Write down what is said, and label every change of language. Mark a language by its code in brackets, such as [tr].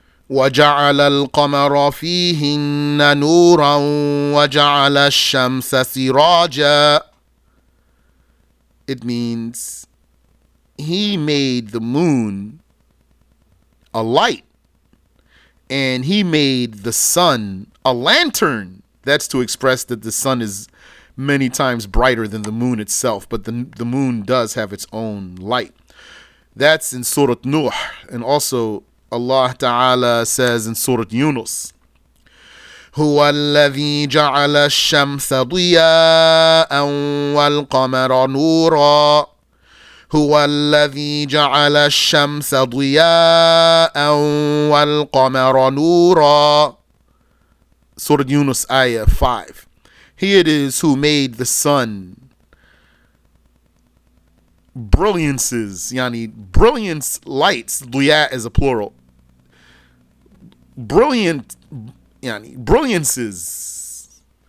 [ar] وجعل القمر فيهن نورا وجعل الشمس سراجا. [en] It means he made the moon a light and he made the sun a lantern. That's to express that the sun is many times brighter than the moon itself, but the moon does have its own light. That's in Surah Nuh. And also Allah Ta'ala says in Surah Yunus, [ar] هو الذي جعل الشمس ضياء والقمر نورا هو الذي جعل الشمس ضياء والقمر نورا. [en] Surah Yunus ayah 5. He it is who made the sun brilliances, yani brilliance lights. Duya is a plural. Brilliant, yani brilliances.